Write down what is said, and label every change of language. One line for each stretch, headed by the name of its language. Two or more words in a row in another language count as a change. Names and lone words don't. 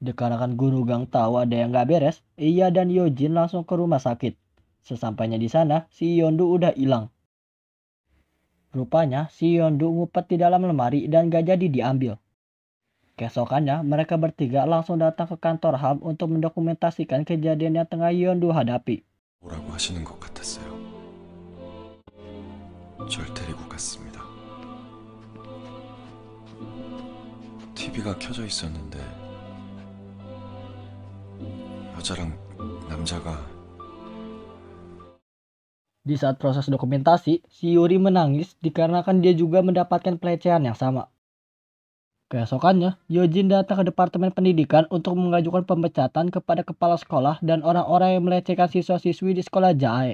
Indonesian: Dikarenakan Guru Gang tahu ada yang gak beres, ia dan Yojin langsung ke rumah sakit. Sesampainya di sana, si Yondu udah hilang. Rupanya, si Yondu ngumpet di dalam lemari dan gak jadi diambil. Keesokannya, mereka bertiga langsung datang ke kantor HAM untuk mendokumentasikan kejadian yang tengah Yondu hadapi.
Korean: 뭐라고 하시는 것 같았어요. 절 데리고 갔습니다. TV가 켜져 있었는데 여자랑 남자가
Indonesian: Di saat proses dokumentasi, si Yuri menangis dikarenakan dia juga mendapatkan pelecehan yang sama. Keesokannya, Yojin datang ke Departemen Pendidikan untuk mengajukan pemecatan kepada kepala sekolah dan orang-orang yang melecehkan siswa-siswi di sekolah Jae.